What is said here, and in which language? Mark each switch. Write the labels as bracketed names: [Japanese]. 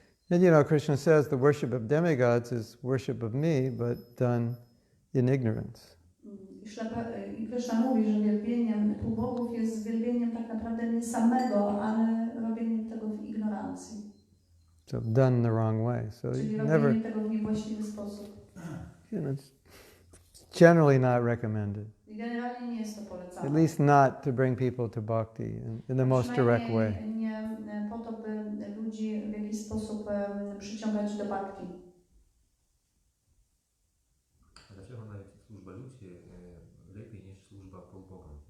[English] And Krishna says the worship of demigods is worship of me, but done in ignorance. [Polish] I Krishna mówi, że wielbieniem półbogów jest wielbieniem tak naprawdę mnie samego, ale robieniem tego w ignorancji. [English] So done the wrong way. So [Polish] Czyli [English] never, [Polish] robieniem tego w niewłaściwy sposób. [English] it's generally not recommended. [Polish] I generalnie nie jest to polecane. [English] At least not to bring people to bhakti in the most direct way. [Polish] Nie po to, by ludzi w jakiś sposób przyciągać do bhakti. Dlaczego nawet służba ludzi lepiej niż służba półbogom?